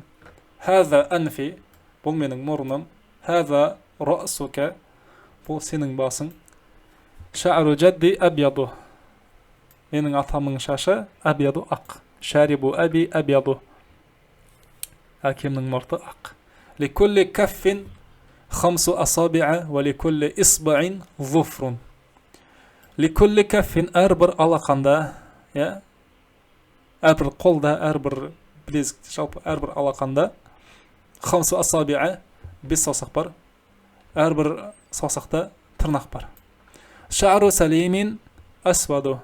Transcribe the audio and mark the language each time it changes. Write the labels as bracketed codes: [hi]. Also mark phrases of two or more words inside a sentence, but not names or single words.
[ar] هذا أنفي. [kk] Бұл менің мұрным. [ar] هذا رأسك. [kk] Бұл сенің басың. [ar] شعر جدي أبيض. [kk] Менің атамның шашы абияду ақ. [ar] شارب أبي أبيض. [kk] Әкемнің мұрты ақ. [ar] لكل كف خمس أصابع ولكل إصبع ظفر. لكل كف [kk] әрбір алақанда, я, әрбір қолда, әрбір білезік, жалпы әрбір алақанда [ar] خمس أصابع [kk] 5 саусақ бар. Әрбір саусақта тырнақ бар. [ar] شعر سالم أسود.